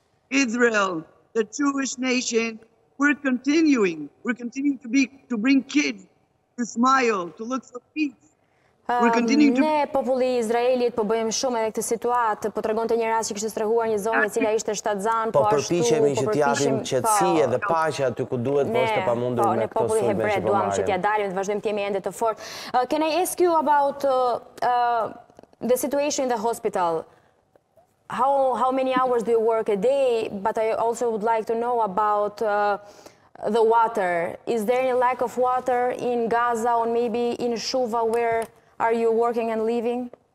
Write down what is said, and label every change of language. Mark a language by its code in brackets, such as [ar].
[en] Israel, the Jewish nation, we're continuing to bring kids to smile, to look for peace. [sq] Ne, populli izraelit, po bëjmë shumë edhe këtë situatë, po tregonte një rast që kishte strehuar një zonjë e cila ishte shtatzan, po përpiqemi që t'japim qetësi dhe paqe aty ku duhet, po është e pamundur me këto sulme që po duam që t'ja dalim, të vazhdojmë të jemi ende të fortë. [en] Can I ask you about the situation in the hospital? How many hours do you work a day? But I also would like to know about the water. Is there any lack of water in Gaza or maybe in Shuva where are you working and living?